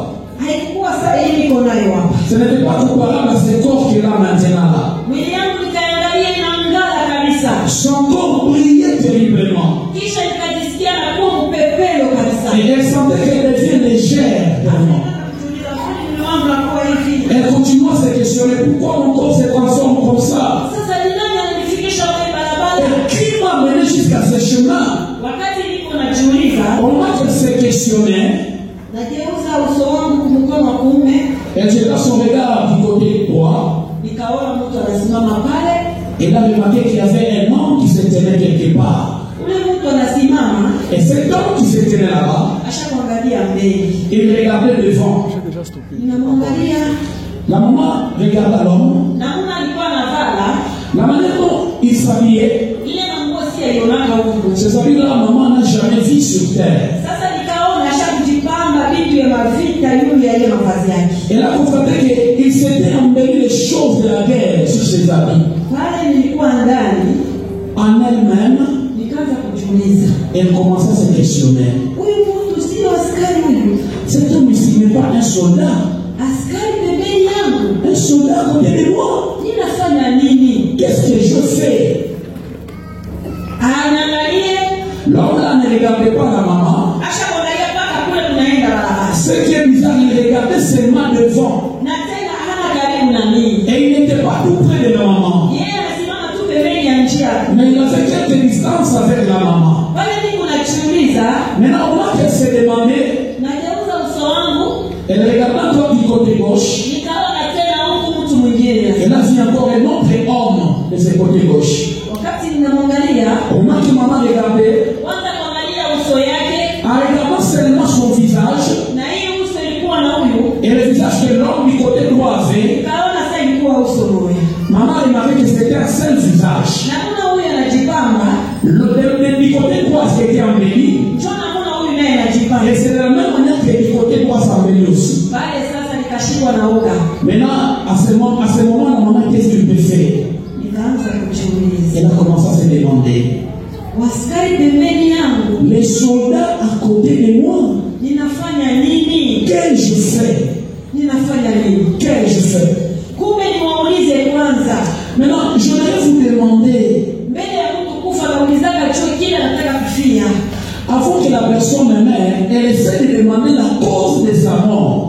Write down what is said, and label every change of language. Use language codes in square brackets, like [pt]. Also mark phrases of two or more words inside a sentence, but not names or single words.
[sw] haikuwa saa hii niko nayo hapa. [fr] Ce n'était pas comparable à ce corps qu'elle a maintenant là. [sw] Mwili yangu nikaangalia inaangala kabisa. [fr] Son corps brillait terriblement. [sw] Kisha nikajisikia nakuwa mpepelo kabisa. [fr] Et elle sentait qu'elle devient légère. Tellement. [sw] Nikajiuliza, kwani mwili wangu nakuwa hivi? [fr] Elle continue à se questionner pourquoi mon corps se transforme comme ça. [sw] Sasa ni nani ananifikisha mwili barabara? [fr] Et qui m'a mené jusqu'à ce chemin? [sw] Wakati niko najiuliza, [fr] Au moment qu'elle se questionnait, [sw] nageuza uso wangu kumkono wa kuume, [fr] elle jeta son regard du côté droit. [sw] nikaona mtu anasimama pale. [fr] Elle a remarqué qu'il y avait un homme qui se tenait quelque part. [sw] Ule mtu anasimama, [fr] Et cet homme qui se tenait là-bas, [sw] ashamwangalia mbele. [fr] il regardait devant. [sw] Ninamwangalia, [fr] La maman regarda l'homme. [sw] namna alikuwa anavala, [fr] La manière dont il s'habillait, [sw] ile manguo si alionaka huko. [fr] ces habits-là, la maman n'a jamais vu sur terre. [sw] Sasa nikaona ashakujipamba vitu ya mavita yule ya ile mavazi yake. [fr] Elle a constaté qu'il s'était embelli les choses de la guerre sur ses habits. [sw] Pale nilikuwa ndani, [fr] En elle-même, [sw] nikaanza kujiuliza, [fr] elle commença à se questionner. [sw] huyu mtu sio askari huyu? [fr] Cet homme ici n'est pas un soldat. [sw] Askari pembeni yangu, [fr] Un soldat à côté de moi. [sw] ninafanya nini? [fr] Qu'est-ce que je fais? [sw] Anaangalia, [fr] L'homme là ne regardait pas la maman. [sw] ashamwangalia mpaka kule tunaenda barabara. [fr] Ce qui est bizarre, il regardait seulement devant. [sw] Na tena hana karibu na mimi. [fr] Et il n'était pas tout près de la maman. [sw] Yeye anasimama tu pembeni ya njia. [fr] Mais il avait quelques distances avec la maman. [sw] Pale niko najiuliza, [fr] Maintenant, au moment qu'elle s'est demandé, [sw] nageuza uso wangu, [fr] elle regardait encore du côté gauche. [sw] nikaona tena huku mtu mwingine. [fr] Elle a vu encore un autre homme de ce côté gauche. [sw] Wakati ninamwangalia, [fr] Au moment que maman regardait, [sw] kwanza kuangalia uso yake, [fr] en regardant seulement son visage, [sw] na hii uso ilikuwa na huyu, [fr] et le visage que l'homme du côté droit avait, [sw] nikaona sasa ilikuwa uso moja. [fr] maman a remarqué que c'était un seul visage. [sw] Na kuna huyu anajipamba, [fr] Du côté droit, c'était embelli. [sw] njoo na kuna huyu naye anajipamba. [fr] Et c'est de la même manière que du côté droit s'embellit aussi. [sw] Pale sasa nikashikwa na uga. [fr] Maintenant, à ce moment, la maman, qu'est-ce qu'il peut faire? [sw] Nikaanza kujiuliza, [fr] Elle a commencé à se demander. [sw] waskari pembeni yangu, [fr] Les soldats à côté de moi, [sw] ninafanya nini? [fr] qu'ai-je fait? [sw] Ninafanya nini? [fr] Qu'ai-je fait? [sw] Kumbe niwaulize kwanza. [fr] Maintenant, je voudrais vous demander, [sw] Mbele ya mtu kufa naulizaka chuo kile anataka kufia. [fr] avant que la personne meure, elle essaie de demander la cause de sa mort.